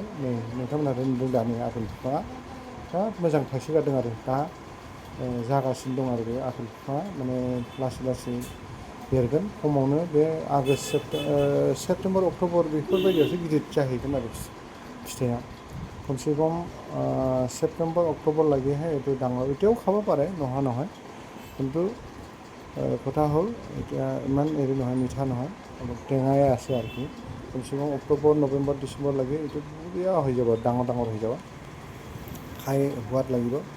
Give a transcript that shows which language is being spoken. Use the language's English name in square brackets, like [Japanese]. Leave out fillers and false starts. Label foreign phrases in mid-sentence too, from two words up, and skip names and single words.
[Bodo] नै नोंथांमोनहाथ' नुदों दानि आपेल बिफाङा बिराद मोजां थाइसोगारदों आरो दा जागासिनो दं आरो बे आपेल बिफाङा, माने लासै लासै देरगोन। खमावनो बे आगष्ट सेप्तेम्बर अक्ट'बर बेफोरबायदियावसो गिदिर जाहैगोन आरो फिथाइया। [Assamese] কমচে কম চেপ্টেম্বৰ অক্টোবৰ লাগিহে এইটো ডাঙৰ। এতিয়াও খাব পাৰে নোহোৱা নহয়, কিন্তু কথা হ'ল এতিয়া ইমান হেৰি নহয়, মিঠা নহয়, অলপ টেঙাই আছে আৰুকি। কমচে কম অক্টোবৰ নৱেম্বৰ ডিচেম্বৰ লাগে এইটো বঢ়িয়া হৈ যাব, ডাঙৰ ডাঙৰ হৈ যাব, খাই সোৱাদ লাগিব।